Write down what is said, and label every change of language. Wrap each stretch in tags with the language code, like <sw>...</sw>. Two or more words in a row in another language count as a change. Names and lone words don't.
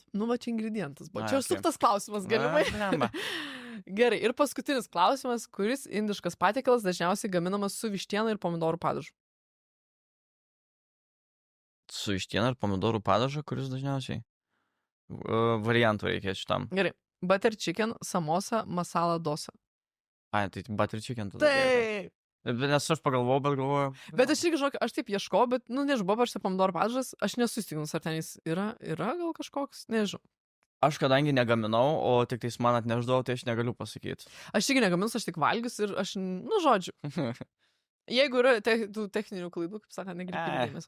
<lt>Nu, va čia ingredientas buvo. Čia suktas klausimas, galimai. Gerai, ir paskutinis klausimas, kuris indiškas patiekalas dažniausiai gaminamas su vištiena ir pomidorų padažu? Su vištiena ir pomidorų padažu, kuris dažniausiai? Variantų reikia šitam. Gerai. Butter chicken, samosa, masala dosa. Ai, tai butter chicken tada. Taip. Nes aš pagalvojau, bet galvoju. Bet aš irgi, žinok, aš taip ieškau, bet, nu, nežinau, parašyta pomidorų padažas, aš nesusitikinus, ar ten jis yra gal kažkoks, nežinau. Aš kadangi negaminau, o tik tais man atneždavau, tai aš negaliu pasakyti. Aš irgi negaminus, aš tik valgius ir aš, nu, žodžiu. Jeigu yra tų techninių klaidų, kaip sakant, negreitai dėmesio.</lt>